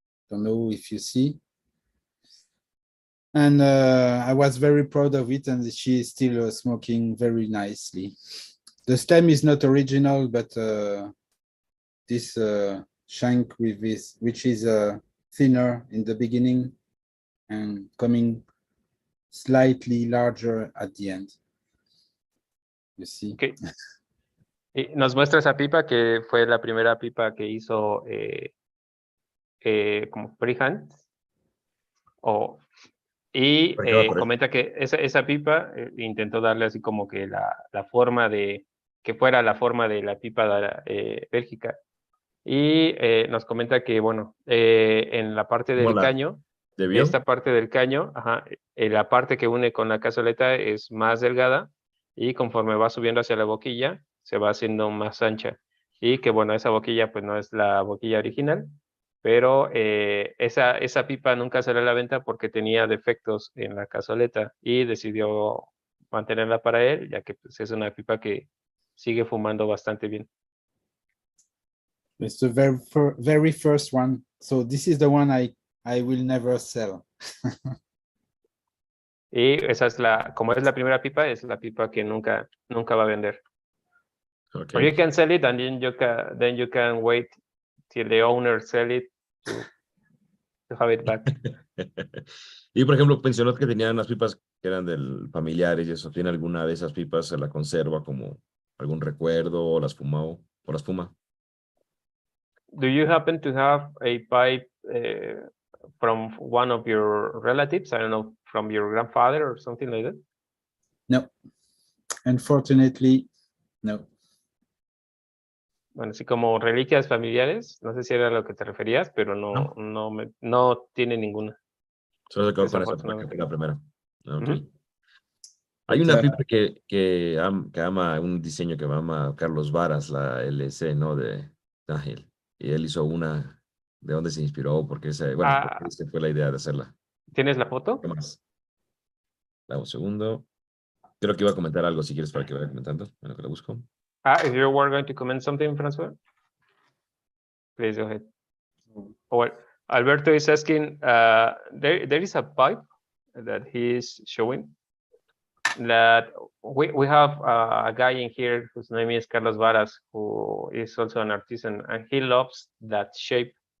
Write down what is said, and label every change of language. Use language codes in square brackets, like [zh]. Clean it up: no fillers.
[en] Don't know if you see. And I was very proud of it, and she is still smoking very nicely. The stem is not original, but this shank with this, which is thinner in the beginning and coming slightly larger at the end. You see? Okay. [es] Y nos muestra esa pipa que fue la primera pipa que hizo como freehand. Y comenta que esa pipa intentó darle así como que la forma de, que fuera la forma de la pipa de Bélgica. Y nos comenta que, bueno, en la parte del caño, esta parte del caño, la parte que une con la cazoleta es más delgada y conforme va subiendo hacia la boquilla, se va haciendo más ancha. Y que, bueno, esa boquilla pues no es la boquilla original, pero esa pipa nunca salió a la venta porque tenía defectos en la cazoleta y decidió mantenerla para él, ya que pues, es una pipa que sigue fumando bastante bien. [en] It's the very first one. So this is the one I will never sell. [es] Y esa es como es la primera pipa, es la pipa que nunca va a vender. [en] Okay. Or you can sell it and then you can wait till the owner sell it to have it back. [es] Y por ejemplo, mencionó que tenían unas pipas que eran del familiares y eso. ¿Tiene alguna de esas pipas? ¿Se la conserva como algún recuerdo o las fumó o las fuma? [en] Do you happen to have a pipe from one of your relatives? I don't know, from your grandfather or something like that? No, unfortunately, no. [es] Bueno, así como reliquias familiares, no sé si era a lo que te referías, pero no tiene ninguna. Solo se quedó con esa, que fue la primera. Okay. Hay [en] But, [es] una pipa que ama un diseño que ama Carlos Varas, la LC, ¿no? De Nahil. Y él hizo una. ¿De dónde se inspiró? Porque esa fue la idea de hacerla. ¿Tienes la foto? ¿Qué más? Dame un segundo. Creo que iba a comentar algo, si quieres, para que vaya comentando. Bueno, que lo busco. [en] If you were going to comment something, Francois, please go ahead. Well, Alberto is asking, there is a pipe that he is showing that we have a guy in here whose name is Carlos Varas, who is also an artisan, and he loves that shape.